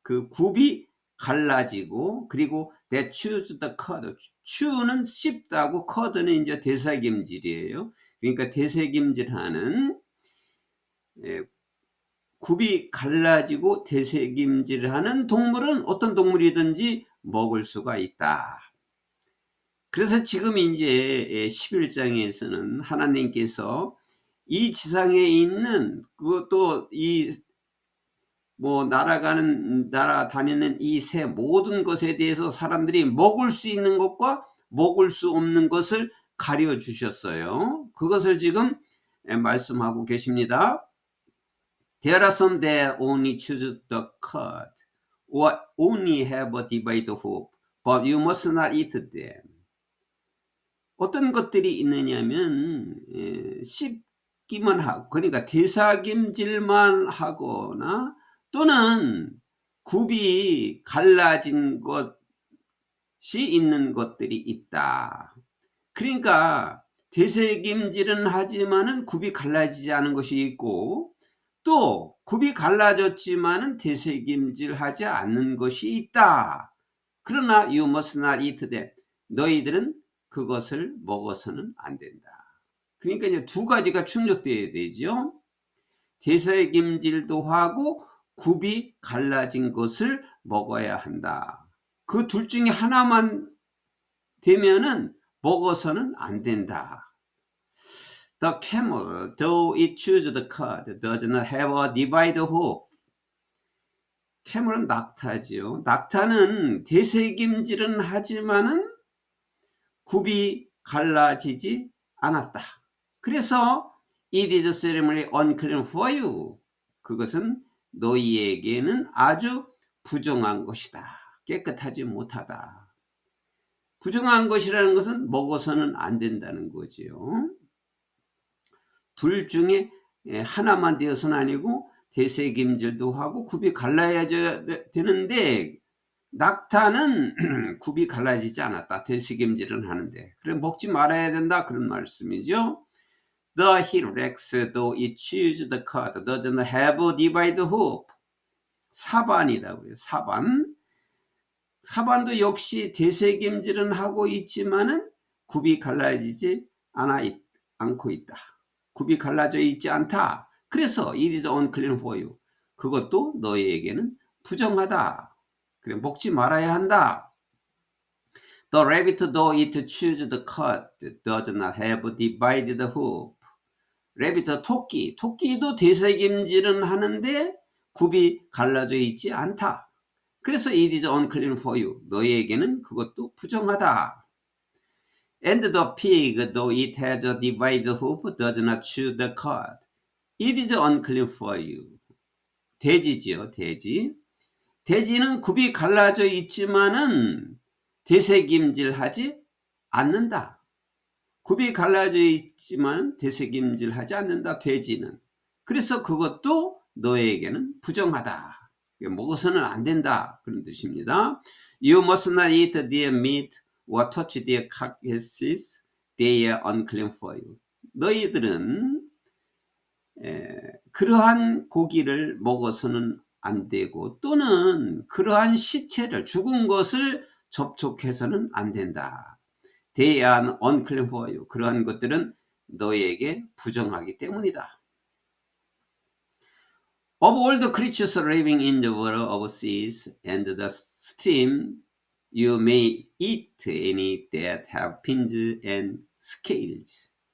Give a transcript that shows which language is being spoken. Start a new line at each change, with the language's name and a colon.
Korean: 굽이 갈라지고, 그리고
English: that chews the cud.
Korean: chew는 씹다고, cud는 이제 되새김질이에요. 그러니까 되새김질하는, 굽이 갈라지고 되새김질하는 동물은 어떤 동물이든지 먹을 수가 있다. 그래서 지금 이제 11장에서는 하나님께서 이 지상에 있는 그것도 날아다니는 이 새 모든 것에 대해서 사람들이 먹을 수 있는 것과 먹을 수 없는 것을 가려 주셨어요. 그것을 지금 말씀하고 계십니다.
English: There are some that only choose the cud or only have a divided hoof, but you must not eat them.
Korean: 어떤 것들이 있느냐면 씹기만 하고, 그러니까 되새김질만 하거나 또는 굽이 갈라진 것이 있는 것들이 있다. 그러니까 되새김질은 하지만은 굽이 갈라지지 않은 것이 있고, 또 굽이 갈라졌지만은 되새김질하지 않는 것이 있다. 그러나
English: you must not eat them.
Korean: 너희들은 그것을 먹어서는 안 된다. 그러니까 이제 두 가지가 충족되어야 되죠. 되새김질도 하고 굽이 갈라진 것을 먹어야 한다. 그 둘 중에 하나만 되면은 먹어서는 안 된다.
English: The camel, though it chews the cud, does not have a divided hoof.
Korean: 캐멀은 낙타지요. 낙타는 되새김질은 하지만은 굽이 갈라지지 않았다. 그래서
English: it is ceremonially unclean for you.
Korean: 그것은 너희에게는 아주 부정한 것이다. 깨끗하지 못하다. 부정한 것이라는 것은 먹어서는 안 된다는 거지요. 둘 중에 하나만 되어서는 아니고 되새김질도 하고 굽이 갈라져야 되는데, 낙타는 굽이 갈라지지 않았다. 되새김질은 하는데, 그래 먹지 말아야 된다, 그런 말씀이죠.
English: The Hyrax, though it chews the cud, doesn't have a divided hoof.
Korean: 사반이라고요. 사반도 역시 되새김질은 하고 있지만은 굽이 갈라지지 않고 있다. 굽이 갈라져 있지 않다. 그래서
English: it is unclean for you.
Korean: 그것도 너희에게는 부정하다. 그래 먹지 말아야 한다.
English: The rabbit, though it chews the cud, does not have divided hoof.
Korean: rabbit, 토끼도 되새김질은 하는데 굽이 갈라져 있지 않다. 그래서
English: it is unclean for you.
Korean: 너희에게는 그것도 부정하다.
English: And the pig, though it has a divided hoof, does not chew the cud. It is unclean for you.
Korean: 돼지지요, 돼지. 돼지는 굽이 갈라져 있지만은 되새김질하지 않는다. 굽이 갈라져 있지만 되새김질하지 않는다, 돼지는. 그래서 그것도 너에게는 부정하다. 먹어서는 안 된다, 그런 뜻입니다.
English: You must not eat their meat or touch their carcasses. They are unclean for you.
Korean: 너희들은 그러한 고기를 먹어서는 안 되고, 또는 그러한 시체를, 죽은 것을 접촉해서는 안 된다.
English: They are unclean for you.
Korean: 그러한 것들은 너희에게 부정하기 때문이다.
English: Of all the creatures living in the water of seas and the stream, you may eat any that have fins and scales.